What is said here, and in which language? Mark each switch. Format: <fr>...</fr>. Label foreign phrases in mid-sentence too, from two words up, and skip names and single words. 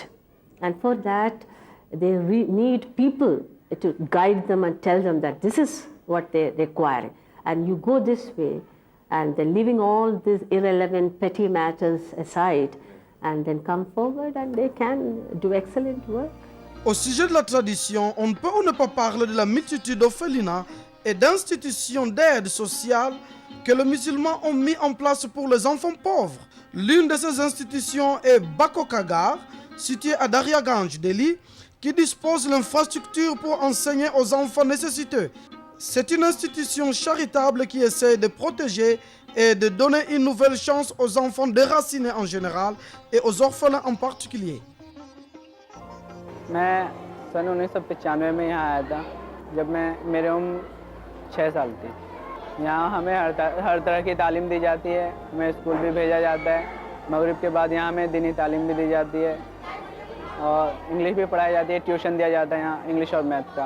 <en>And for that, they need people to guide them and tell them that this is what they require. And you go this way, and then leaving all these irrelevant petty matters aside, and then come forward and they can do excellent work.</en> <fr>Au sujet de la tradition, on ne peut ou ne pas parler de la multitude d'orphelinats et d'institutions d'aide sociale que les musulmans ont mis en place pour les enfants pauvres. L'une de ces institutions est Bako Kagar, située à Daryaganj, Delhi, qui dispose l'infrastructure pour enseigner aux enfants nécessiteux. C'est une institution charitable qui essaie de protéger et de donner une nouvelle chance aux enfants déracinés en général et aux orphelins en particulier.</fr> <hi>मैं सन 1995 में यहाँ आया था जब मेरी उम्र 6 साल थी। यहाँ हमें हर तरह की तालीम दी जाती है, हमें स्कूल भी भेजा जाता है। मगरिब के बाद यहाँ हमें दीनी तालीम भी दी जाती है और इंग्लिश भी पढ़ाई जाती है, ट्यूशन दिया जाता है यहाँ इंग्लिश और मैथ का।</hi>